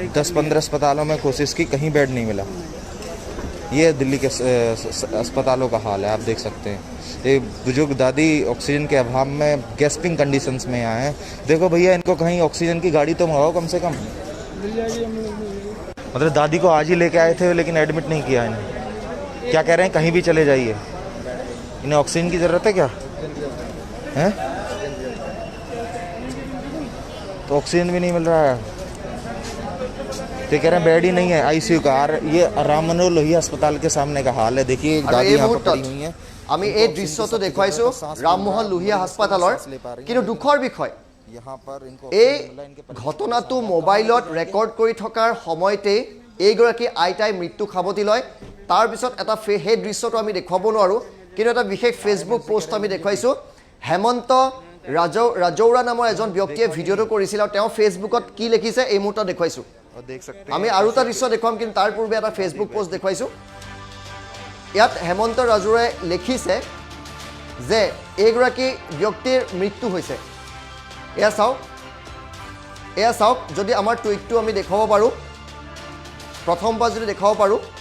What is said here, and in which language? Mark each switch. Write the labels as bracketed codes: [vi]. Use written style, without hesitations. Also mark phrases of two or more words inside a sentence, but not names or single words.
[hi] 10-15 अस्पतालों में कोशिश की कहीं बेड नहीं मिला ये दिल्ली के अस्पतालों का हाल है आप देख सकते हैं ये बुजुर्ग दादी ऑक्सीजन के अभाव में [en] gasping conditions [hi] में आए हैं देखो भैया इनको कहीं ऑक्सीजन की गाड़ी तो मंगाओ कम से कम मतलब दादी को आज ही लेके आए थे लेकिन एडमिट नहीं किया इन्हें क्या कह रहे हैं कहीं भी चले जाइए इन्हें ऑक्सीजन की ज़रूरत है क्या हैं तो ऑक्सीजन भी नहीं मिल रहा है तो कह रहे हैं बेड ही नहीं है आईसीयू का ये राम मनोहर लोहिया अस्पताल के सामने का हाल है देखिए एक दादी यहाँ पर पड़ी हुई हैं [as] আমি এই দৃশ্যটো দেখুৱাইছো ৰামমোহন লোহিয়া হাস্পতালৰ কিন্তু দুখৰ বিষয় [hi] यहाँ पर इनको [as] এই ঘটনাটো মোবাইলত ৰেকৰ্ড কৰি থকাৰ সময়তে এইগৰাকী আইতাই মৃত্যু খাবতি লয় তাৰ পিছত এটা সেই দৃশ্যটো আমি দেখুৱাব নোৱাৰো কিন্তু এটা বিশেষ [en] Facebook post [as] আমি দেখুৱাইছো হেমন্ত ৰাজৌৰা নামৰ এজন ব্যক্তিয়ে ভিডিঅটো কৰিছিল আৰু তেওঁ ফেসবুকত কি লিখিছে এই মুহূৰ্তত দেখুৱাইছো আমি আৰু এটা দৃশ্য দেখুৱাম কিন্তু তাৰ পূৰ্বে এটা [en] Facebook post [as] দেখুৱাইছো ইয়াত হেমন্ত ৰাজৌৰাই লিখিছে যে এইগৰাকী ব্যক্তিৰ মৃত্যু হৈছে এয়া চাওক যদি আমাৰ টুইটটো আমি দেখাব পাৰো প্ৰথমবাৰ যদি দেখাব পাৰো